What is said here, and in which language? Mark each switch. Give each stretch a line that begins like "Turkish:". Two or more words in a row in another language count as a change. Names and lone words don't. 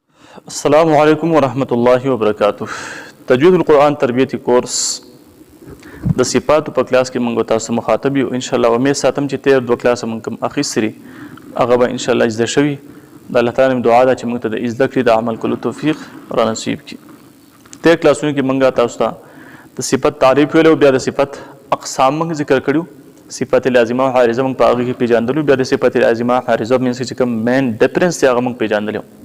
Arabic: السلام علیکم ورحمۃ اللہ وبرکاتہ.
Pashto: تجوید القرآن تربیتی کورس د صفاتو په کلاس کې موږ تاسو مخاطب یو
Arabic: ان شاء الله.
Pashto: امید ساتم چې تیر دوه کلاس موږ کوم اخیستري هغه به
Arabic: ان شاء الله
Pashto: زده شوي. د الله تعالی دعا ده چې موږ ته د زده کړې د عمل کولو توفیق را نصیب کړي. تیر کلاسونو کې موږ تاسو ته د صفت تعریف ویلو، بیا د صفت اقسام موږ ذکر کړو، صفت لازمه او حارزه موږ په هغه کې پیژندلو، بیا د صفت لازمه حارزه منځ کې کوم
English: main difference
Pashto: دی هغه موږ پیژندلو.